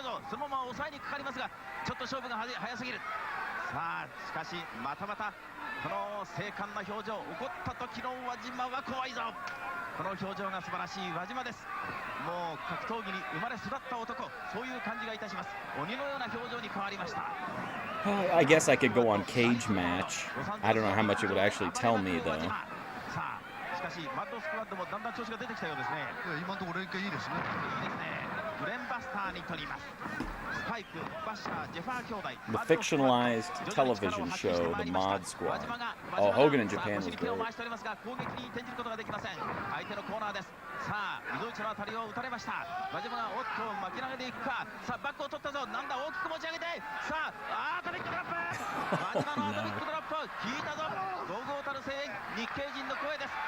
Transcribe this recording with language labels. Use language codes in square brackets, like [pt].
[ja] そのまま抑えにかかりますが、ちょっと勝負が早すぎる。さあしかしまたまたこの精悍な表情、怒った時の輪島は怖いぞ。この表情が素晴らしい輪島です。もう格闘技に生まれ育った男、そういう感じがいたします。鬼のような表情に変わりました。 [en] I guess I could go on cage match. I don't know how much it would actually tell me, though. [ja] さあしかしマッドスクワッドもだんだん調子が出てきたようですね。今のところ連携いいですね。いいですね。ブレンバスターに取ります。スパイク、バッシャー、ジェファー兄弟。 [en] The fictionalized television show, The Mod Squad. Oh, Hogan in Japan was great. [ja] 攻撃に転じることができません。相手のコーナーです。さあ、移動一の当たりを打たれました。輪島がおっと巻き投げでいくか。さあ、バックを取ったぞ。なんだ、大きく持ち上げて。さあ、アトミックドロップ。輪島のアトミックドロップ。効いたぞ。堂々たる声援。日系人の声です。